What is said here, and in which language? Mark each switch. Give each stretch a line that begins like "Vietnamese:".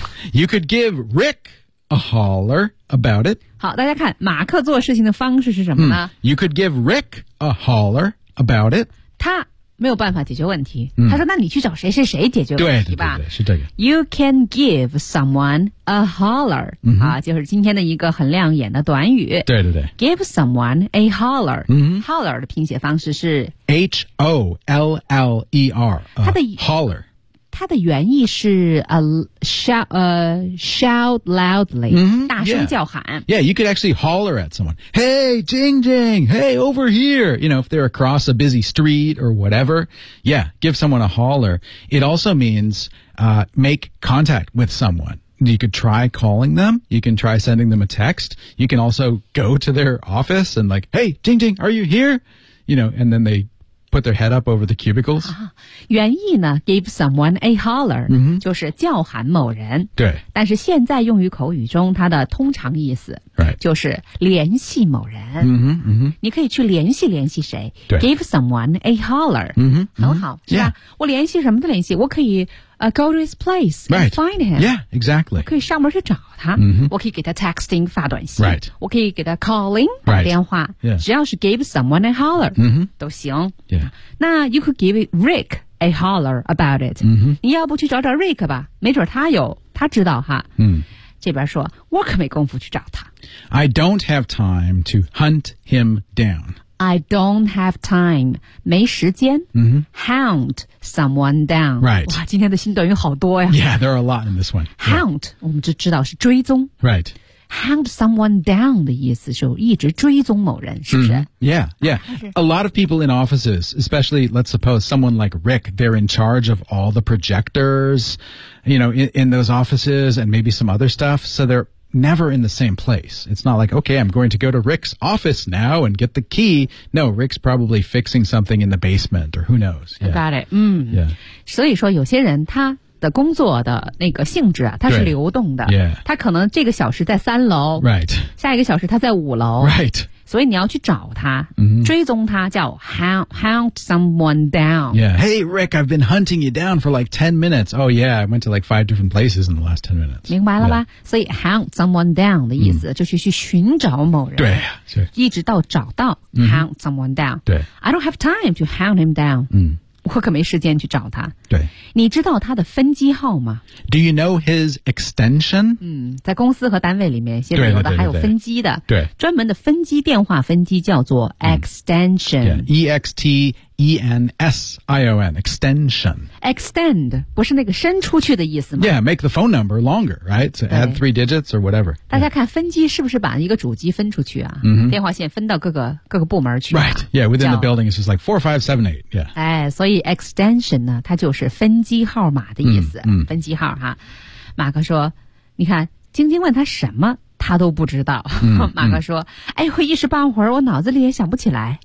English: You could give Rick a holler about it.
Chinese: 好，大家看，马克做事情的方式是什么呢？
English: You could give Rick a holler about it.
Chinese: 他没有办法解决问题。他说，那你去找谁谁谁解决问题吧。对对对对，是这个。
English: You can give someone a holler.、
Chinese: 就是今天的一个很亮眼的短语。对对对。
English: Give someone a holler.、
Chinese: Holler 的拼写方式是
English: H-O-L-L-E-R.
Chinese: 他的
English: holler.
Chinese: 它的原意是
English: shout loudly,、
Chinese: 大声叫喊。
English: Yeah, you could actually holler at someone. Hey, Jing Jing, hey, over here. You know, if they're across a busy street or whatever. Yeah, give someone a holler. It also means, make contact with someone. You could try calling them. You can try sending them a text. You can also go to their office and like, hey, Jing Jing, are you here? You know, and then they,put their head up over the cubicles.、
Chinese: 原意呢 ,
English: give someone a holler,、
Chinese: 就是叫喊某人。对。但是现在用于口语中它的通常意思、
English: right.
Chinese: 就是联系某人。你可以去联系联系谁对
English: ,give someone a holler,、
Chinese: 很好、是吧、
English: yeah.
Chinese: 我联系什么的联系我可以、
English: go to his place,、 right. find him. Yeah, exactly.
Chinese: 我可以上门去找他、我可以给他 texting, 发短信、
English: right.
Chinese: 我可以给他 calling, 打电话、
English: right. yeah.
Chinese: 只要是
English: give someone a holler,、
Chinese: 都行。
English: Yeah.
Chinese: 那
English: you could give Rick a holler about it.、
Chinese: 你要不去找找 Rick 吧没准他有他知道哈。这边说我可没功夫去找他。
English: I don't have time to hunt him down. I don't have time.
Chinese: 没时间、
English: Hunt someone down. Right.
Chinese: 哇今天的新短语好多呀。
English: Yeah, there are a lot in this one.
Chinese: Hunt,、我们就知道是追踪。
English: Right. hound someone down
Chinese: 的意思，就一直追踪某人，是不是、
English: mm-hmm. Yeah, yeah. A lot of people in offices, especially, let's suppose, someone like Rick, they're in charge of all the projectors, you know, in those offices and maybe some other stuff. So they're never in the same place. It's not like, okay, I'm going to go to Rick's office now and get the key. No, Rick's probably fixing something in the basement or who knows. Yeah. Got it.、Mm. Yeah.
Chinese: 所以说有些人他的工作的那个性质啊，它是流动的。
English: Yeah.
Chinese: 他可能这个小时在三楼、
English: right.
Chinese: 下一个小时他在五楼、
English: right.
Chinese: 所以你要去找他、 mm-hmm. 追踪他叫
English: hound someone down、 yeah. Hey Rick, I've been hunting you down for like 10 minutes. Oh yeah, I went to like 5 different places in the last 10 minutes.
Chinese: 明白了吧、yeah. 所以
English: hound someone down
Chinese: 的意思、mm-hmm. 就是去寻找某人，对，一直到找到、mm-hmm.
English: hound someone down.
Chinese: 对，
English: I don't have time to hound him down、 mm-hmm.
Chinese: 我可没时间去找他。对，你知道他的分机号吗？
English: Do you know his extension?
Chinese: 嗯，在公司和单位里面现在有的还有分机的。对， 对， 对， 对，专门的分机电话分机叫做 extension、嗯
English: yeah. E-X-T-E-N-S-I-O-N extension.
Chinese: Extend 不是那个伸出去的意思吗？
English: Yeah, make the phone number longer, right? So add three digits or whatever.
Chinese: 大家看分机是不是把一个主机分出去啊、 mm-hmm. 电话线分到各个部门去、啊、
English: Right, yeah, within the building it's just like 4578, yeah.
Chinese: 哎，所以 extension 呢它就是分机号码的意思、 mm-hmm. 分机号哈。马克说你看晶晶问他什么他都不知道、 mm-hmm. 马克说哎呦一时半会儿我脑子里也想不起来。